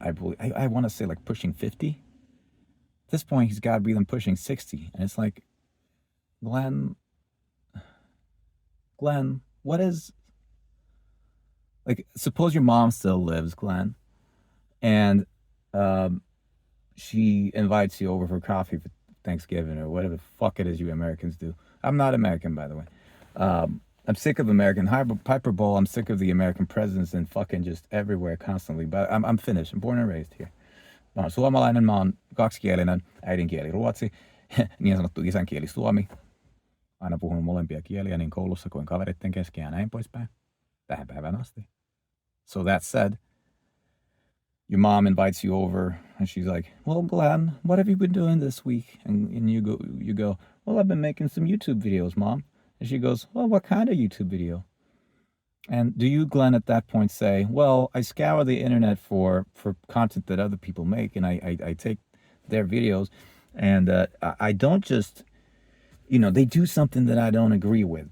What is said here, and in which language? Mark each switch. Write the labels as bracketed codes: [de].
[en] I believe I want to say like pushing 50. At this point he's got to be then pushing 60, and it's like, Glenn, what is, like, suppose your mom still lives, Glenn, and um, she invites you over for coffee for Thanksgiving or whatever the fuck it is you Americans do. I'm not American, by the way. I'm sick of American hyperbole. I'm sick of the American presence and fucking just everywhere constantly. But I'm Finnish. I'm born and raised here. [fi] Mä oon suomalainen, mä oon kaksikielinen, äidinkieli ruotsi, niin sanottu isänkieli suomi. Aina puhunut molempia kieliä niin koulussa kuin kaveritten kesken ja näin poispäin. Tähän päivään asti. [en] So that said, your mom invites you over and she's like, well, Glenn, what have you been doing this week? And you go, well, I've been making some YouTube videos, Mom. And she goes, well, what kind of YouTube video? And do you, Glenn, at that point say, well, I scour the internet for content that other people make, and I take their videos, and I don't just, they do something that I don't agree with.